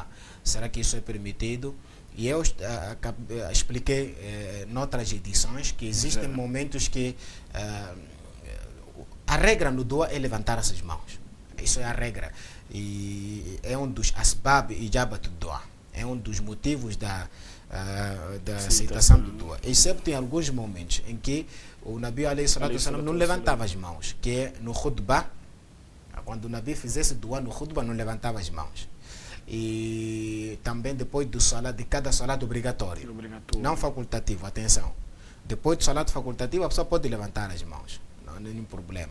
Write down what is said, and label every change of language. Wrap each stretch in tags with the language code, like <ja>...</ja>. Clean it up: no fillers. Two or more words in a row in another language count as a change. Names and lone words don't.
<pt>Será que isso é permitido? E eu expliquei noutras edições que existem momentos que a regra no dua é levantar essas mãos. Isso é a regra. E é um dos</pt> <ar>أسباب إجابة</ar> <pt>do dua. É um dos motivos da aceitação do dua. Exceto em alguns momentos em que o Nabi</pt> <ar>عليه الصلاة والسلام</ar> <pt>não levantava as mãos, que é no khutbah. Quando o Nabi fizesse dua no khutbah, não levantava as mãos. E também depois do salat, de cada salat obrigatório, não facultativo, atenção. Depois do salat facultativo, a pessoa pode levantar as mãos, não há nenhum problema.</pt>